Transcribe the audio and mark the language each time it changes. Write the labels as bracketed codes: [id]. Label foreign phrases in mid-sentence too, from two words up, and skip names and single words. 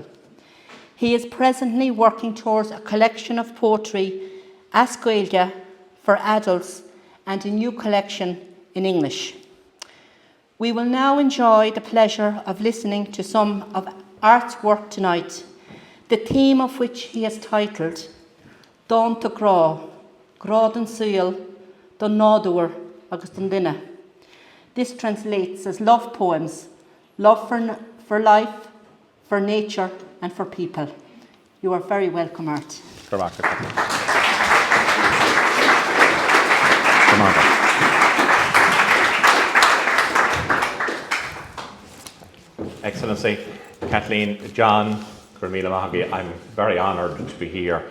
[en] He is presently working towards a collection of poetry [ga] as Gaeilge [en] for adults and a new collection in English. We will now enjoy the pleasure of listening to some of Art's work tonight, the theme of which he has titled Dánta grá don saol, don nádúr agus don duine. This translates as love poems, love for life, for nature and for people. You are very welcome, Art. Excellency, Kathleen, John, I'm very honoured to be here.